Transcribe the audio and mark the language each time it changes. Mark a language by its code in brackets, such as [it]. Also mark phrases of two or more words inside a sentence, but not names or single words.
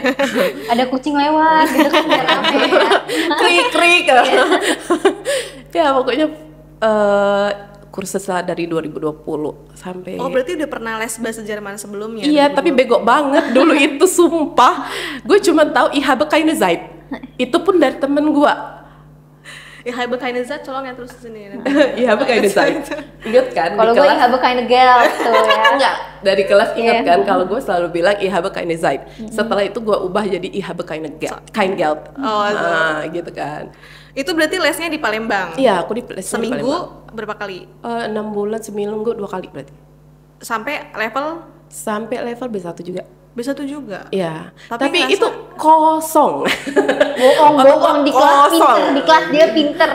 [id] Ada kucing lewat gitu kan biar rame ya. Krik. Ya pokoknya kursus lah dari 2020 sampai. Berarti udah pernah les bahasa Jerman sebelumnya? Iya, tapi bego banget dulu itu, sumpah. Gue cuma tahu [de] ich habe keine Zeit. [id] Itu pun dari temen gue. [de] Ich habe keine Zeit, [id] tolong ya terus sini. [de] Ich habe keine Zeit. [id] Ingat kan? Kalau gue [de] ich habe keine Geld [id] tuh ya. Enggak, dari kelas ingat kan kalau gue selalu bilang [de] ich habe keine Zeit. [id] Setelah itu gue ubah jadi [de] ich habe kein Geld. [id] Gitu kan. Itu berarti lesnya di Palembang? Iya, aku di les seminggu di Palembang. Berapa kali? 6 bulan, seminggu 2 kali berarti. Sampai level? Sampai level B1 juga. B1 juga? Iya. Tapi itu kosong. Bohong di kelas pinter, di kelas dia pinter.